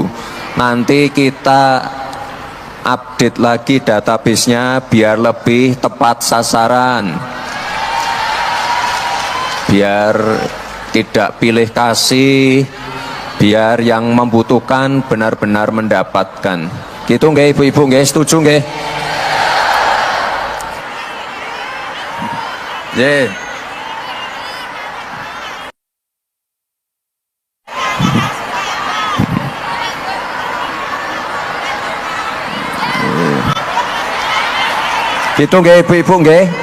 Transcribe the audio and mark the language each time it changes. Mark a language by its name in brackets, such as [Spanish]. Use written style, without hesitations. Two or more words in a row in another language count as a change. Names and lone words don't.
[Indonesian] Nanti kita update lagi database-nya biar lebih tepat sasaran. Biar tidak pilih kasih, biar yang membutuhkan benar-benar mendapatkan. Gitu nggih ibu-ibu nggih, setuju nggih? Nggih. Gitu nggih ibu-ibu nggih.